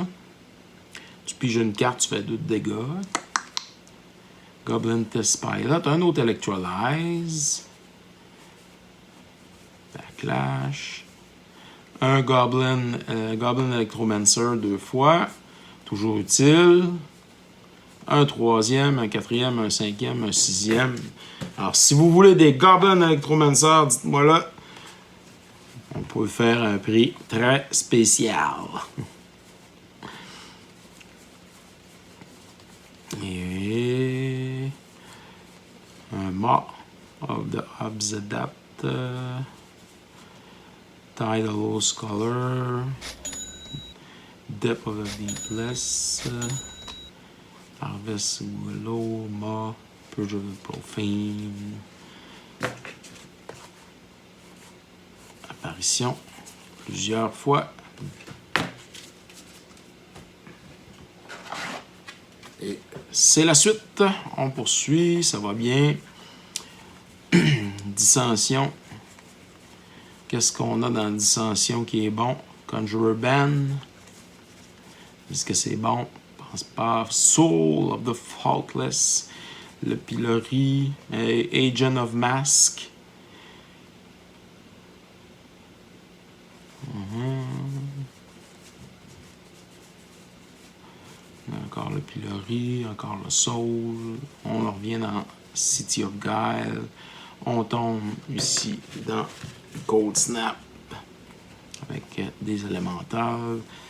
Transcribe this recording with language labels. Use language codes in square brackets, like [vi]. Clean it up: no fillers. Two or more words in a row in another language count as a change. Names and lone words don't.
[fr] Tu piges une carte, tu fais 2 de dégâts. Goblin Test Pilot, un autre Electrolyze. Backlash. Un Goblin Electromancer 2 fois. Toujours utile. Un 3e, un 4e, un 5e, un 6e. Alors, si vous voulez des Goblin Electromancer, dites-moi là. On peut faire un prix très spécial. Et un Maw of the Obsidat, Tidal Scholar, Depth of the Deepless, Harvest Willow, Maw, Purge of the Profane, apparition plusieurs fois. Et c'est la suite. On poursuit, ça va bien. Dissension. Qu'est-ce qu'on a dans Dissension qui est bon? Conjurer Ban. Est-ce que c'est bon? Je pense pas. Soul of the Faultless. Le Pillory. Agent of Mask. Encore le Pillory, encore le Soul. On revient dans City of Guile. On tombe ici dans Cold Snap avec des élémentales.